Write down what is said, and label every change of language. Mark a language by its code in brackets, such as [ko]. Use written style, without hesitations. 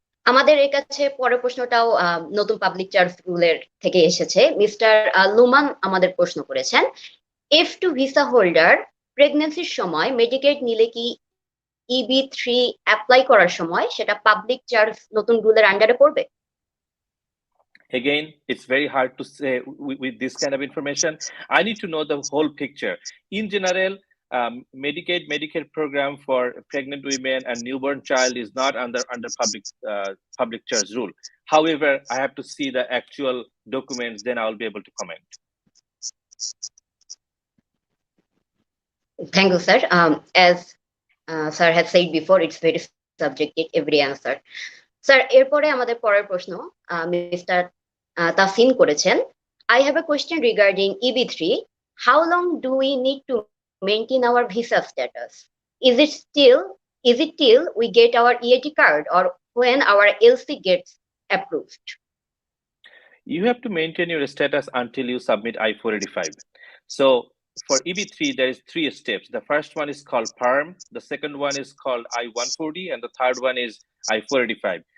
[bn] আমাদের এর কাছে পরের প্রশ্নটাও নতুন পাবলিক চার্জ রুলের থেকে এসেছে। মিস্টার লুমান আমাদের প্রশ্ন করেছেন, F2 ভিসা হোল্ডার প্রেগন্যান্সির সময় মেডিকেড নিলে কি EB3 অ্যাপ্লাই করার সময় সেটা পাবলিক চার্জ নতুন রুলের আন্ডারে পড়বে? [en] Again, it's very hard to say with this kind of information. I need to know the whole picture. In general, Medicare program for pregnant women and newborn child is not under public charge rule. However, I have to see the actual documents, then I will be able to comment. Thank you, sir. As sir has said before, it's very subjective, every answer. [bn] Sir, এরপরে আমাদের পরের প্রশ্ন mister Tasin করেছেন, [en] I have a question regarding EB3. How long do we need to maintain our visa status? Is it still Is it till we get our EAD card or when our LC gets approved? You have to maintain your status until you submit I-485. So for EB3, there is 3 steps. The first one is called PERM, the second one is called I-140, and the third one is I-485.